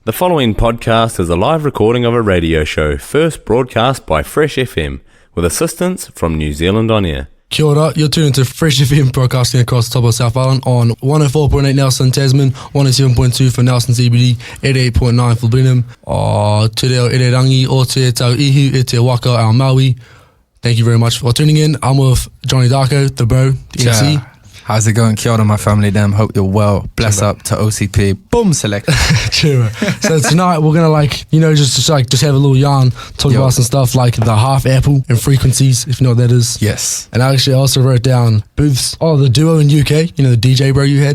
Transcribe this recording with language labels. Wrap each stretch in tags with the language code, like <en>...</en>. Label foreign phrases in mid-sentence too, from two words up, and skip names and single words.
<en>The following podcast is a live recording of a radio show first broadcast by Fresh FM with assistance from New Zealand On Air.</en> <mi>Kia ora,</mi> <en>you're tuned to Fresh FM broadcasting across the top of South Island on 104.8 Nelson, Tasman, 107.2 for Nelson CBD, 88.9 for Blenheim.</en> <mi>Te reo ere rangi o te tau ihu e te waka ao Maui.</mi> <en>Thank you very much for tuning in. I'm with Johnny Darko, the bro, the MC. How's it going?</en> <mi>Kia ora,</mi> <en>my family, them. Hope you're well. Bless up to OCP. Boom, select. True. So tonight we're gonna just have a little yarn, talk about some stuff like the half apple and frequencies, if you know what that is. Yes. And I also wrote down booths. Oh, the duo in UK. You know the DJ bro you had.</en>